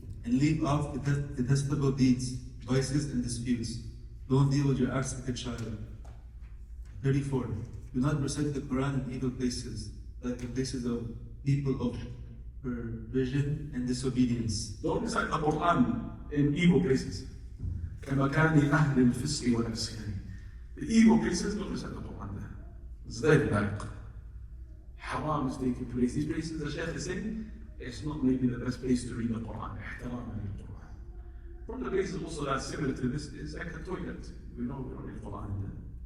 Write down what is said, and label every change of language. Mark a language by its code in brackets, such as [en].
[en] And leave off detestable deeds, vices, and disputes. Don't deal with your acts like a child. 34. Do not recite the Quran in evil places, like the places of people of perversion and disobedience. don't recite the Quran in evil places. [ar] كمكان أهل الفسق والعصيان. [en] The evil places, don't recite the Quran there. It's very bad. Haram is taking place. These places, the Shaykh is saying, it's not maybe the best place to read the Quran. [ar] احترام للقرآن. [en] From the places also that's similar to this is like a toilet. We know we don't read Quran in there.